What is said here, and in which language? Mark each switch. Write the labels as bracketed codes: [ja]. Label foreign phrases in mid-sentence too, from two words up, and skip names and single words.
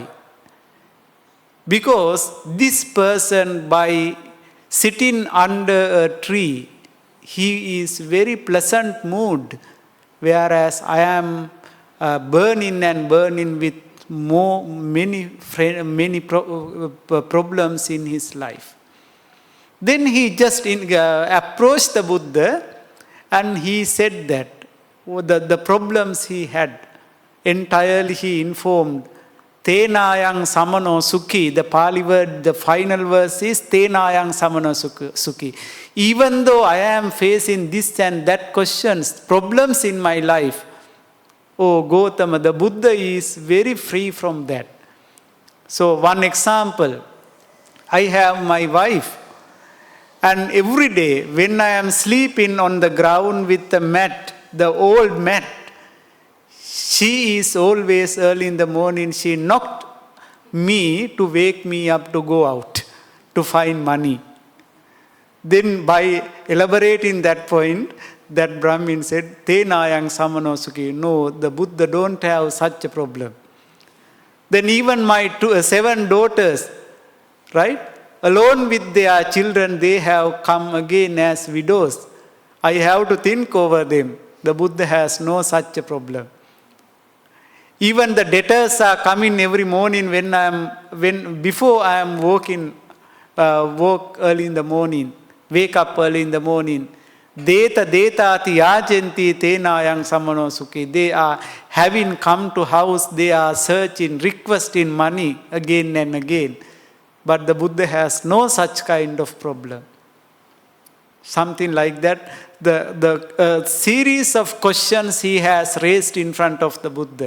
[en] Because this person, by sitting under a tree, he is very pleasant mood, whereas I am burning with many problems in his life. Then he just approached the Buddha and he said that the problems he had, entirely he informed. [pi] Tenayang samano sukhi, [en] the Pali word, the final verse is [pi] Tenayang samano sukhi. [en] Even though I am facing this and that questions, problems in my life, oh Gautama, the Buddha is very free from that. So one example, I have my wife, and every day when I am sleeping on the ground with the mat, the old mat, she is always early in the morning, she knocked me to wake me up to go out, to find money. Then by elaborating that point, that Brahmin said, [pi] Tenayang samano sukhi. [en] No, the Buddha don't have such a problem. Then even my 7 daughters, right? Alone with their children, they have come again as widows. I have to think over them. The Buddha has no such a problem. Even the debtors are coming every morning before I am woke early in the morning, wake up early in the morning. [pi] Deta ati yajenti tenayang samano sukhi. [en] They are having come to house, they are searching, requesting money again and again. But the Buddha has no such kind of problem. Something like that. The series of questions he has raised in front of the Buddha.